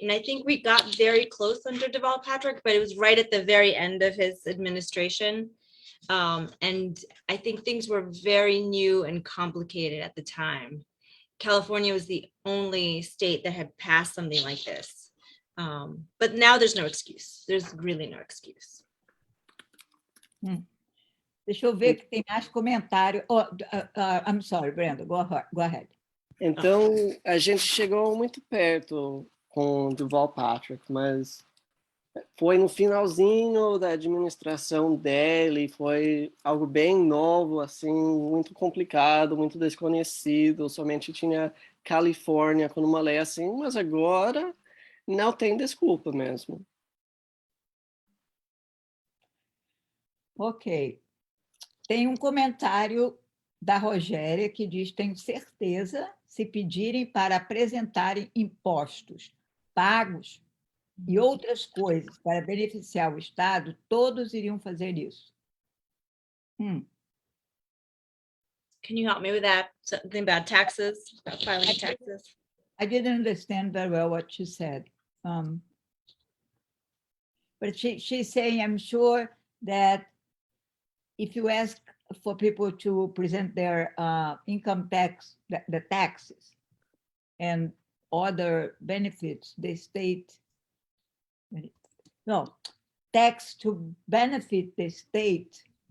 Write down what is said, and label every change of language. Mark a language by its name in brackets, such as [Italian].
[English] And I think we got very close under Deval Patrick, but it was right at the very end of his administration. And I think things were very new and complicated at the time. California was the only state that had passed something like this. But now there's no excuse. There's really no excuse. [Portuguese] Deixa eu ver que tem mais comentário. [English] Oh, I'm sorry, Brenda, go ahead. [Portuguese] Então, a gente chegou muito perto com o Deval Patrick, mas foi no finalzinho da administração dele, foi algo bem novo, assim, muito complicado, muito desconhecido, somente tinha Califórnia com uma lei assim, mas agora não tem desculpa mesmo. Ok. Tem um comentário da Rogéria que diz: tenho certeza, se pedirem para apresentarem impostos pagos e outras coisas para beneficiar o Estado, todos iriam fazer isso. [English] Can you help me with that? Something about taxes, about filing taxes? I didn't understand very well what she said. But she's saying, I'm sure that if you ask for people to present their income tax, the taxes and other benefits, the state, no, tax to benefit the state.